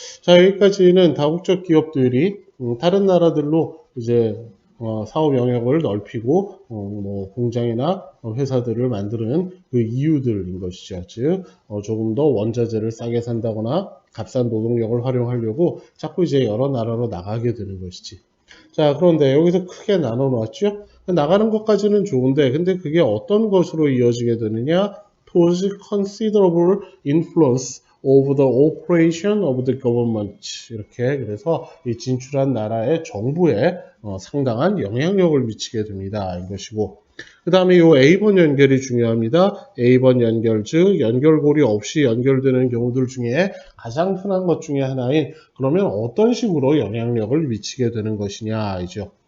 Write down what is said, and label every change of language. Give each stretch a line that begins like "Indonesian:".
Korean: 자, 여기까지는 다국적 기업들이 다른 나라들로 이제 사업 영역을 넓히고 뭐 공장이나 회사들을 만드는 그 이유들인 것이죠. 즉 조금 더 원자재를 싸게 산다거나 값싼 노동력을 활용하려고 자꾸 이제 여러 나라로 나가게 되는 것이지. 자, 그런데 여기서 크게 나눠 놓았죠. 나가는 것까지는 좋은데, 근데 그게 어떤 것으로 이어지게 되느냐?
English: pose considerable influence over the operation of the government.
Korean: 이렇게, 그래서 이 진출한 나라의 정부에 상당한 영향력을 미치게 됩니다. 이것이고, 그 다음에 이 A번 연결이 중요합니다. A번 연결, 즉 연결고리 없이 연결되는 경우들 중에 가장 흔한 것 중에 하나인, 그러면 어떤 식으로 영향력을 미치게 되는 것이냐이죠.